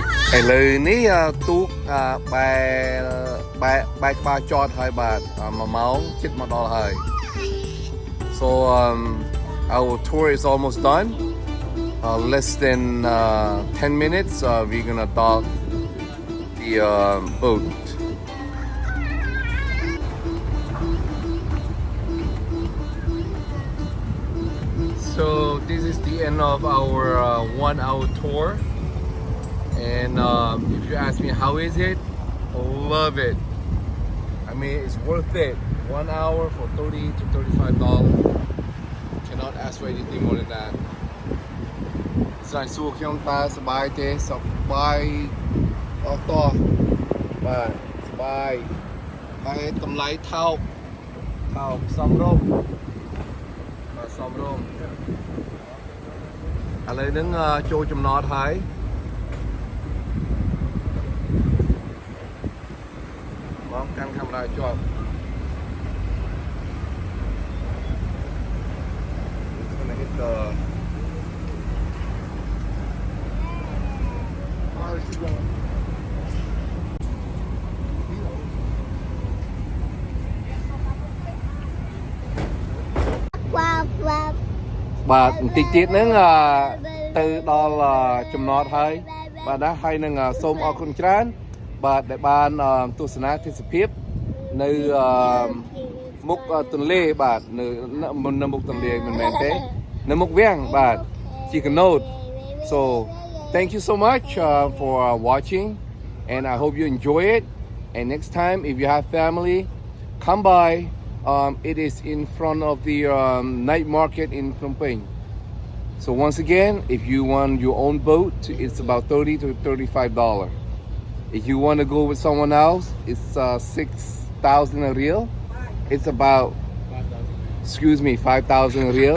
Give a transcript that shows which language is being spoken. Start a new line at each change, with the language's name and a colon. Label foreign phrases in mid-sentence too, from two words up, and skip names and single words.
Khmer: ឥឡូវនេះទូកបែកក្បាលចតហើយបាទ1ម៉ោងជិតមកដល់ហើយ
English: so our tour is almost done less than 10 minutes we're gonna dock the boat so this is the end of our 1-hour tour and if you ask me how is it, love it. I mean it's worth it. 1 hour for $30 to $35. Cannot ask for anything more than that.
Khmer: ស្រ័យសួរខ្ញុំតើសប្បាយទេសប្បាយអត់តោះបាទសប្បាយហើយតម្លៃថោកសំរុំបាទសំរុំឥ ឡូវហ្នឹងចូលចំណតហើយបងកាន់កាមេរ៉ាជាប់
English: Gonna hit the Wow, wow.
Khmer: បាទបន្តិចទៀតហ្នឹងទៅដល់ចំណតហើយបាទណាហើយនឹងសូមអរគុណច្រើនបាទដែលបានទស្សនាទេសភាពនៅ មុខទន្លេបាទនៅមុខទន្លេមិនមែនទេនៅមុខវាំងបាទជាកណូត
English: so thank you so much for watching and I hope you enjoy it and next time if you have family come by it is in front of the night market in Phnom Penh so once again if you want your own boat it's about $30 to $35 if you want to go with someone else it's 6,000 a reel it's about 5,000 real.